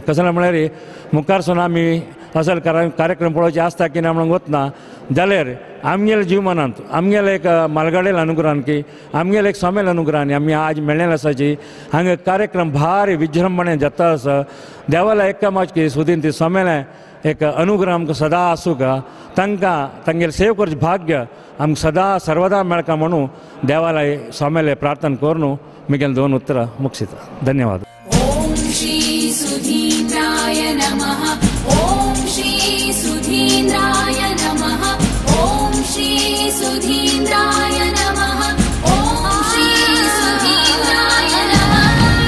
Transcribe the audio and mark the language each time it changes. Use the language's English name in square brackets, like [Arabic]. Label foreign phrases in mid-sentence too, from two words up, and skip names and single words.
[Konkani] कशें म्हळ्यार मुखारसून आमी असल कार्यक्रम पळोवचे आसता की ना म्हणून वतना जाल्यार आमगेल्या जिवनांत आमगेले एक मालगाडेल अनुग्रहान की आमगेले एक स्वाम्याल अनुग्रहान आमी आज मेळ्ळेले आसाची हांगा कार्यक्रम भारी विजृंभणेन जाता आसा. देवाला एक कामाच की सुधीन ती स्वाम्याले एक अनुग्रह आमकां सदा आसूं का तांकां तांगेले सेव करचें भाग्य आमकां सदा सर्वदा मेळका म्हणून देवाला स्वाम्याले प्रार्थना करून म्हगेलें 2 उत्तरां मुक्षिता. धन्यवाद. [Sanskrit] ओम श्री सुधीन्द्राय नमः. ओम श्री सुधीन्द्राय नमः. ओम श्री सुधीन्द्राय नमः. ओम श्री सुधीन्द्राय नमः.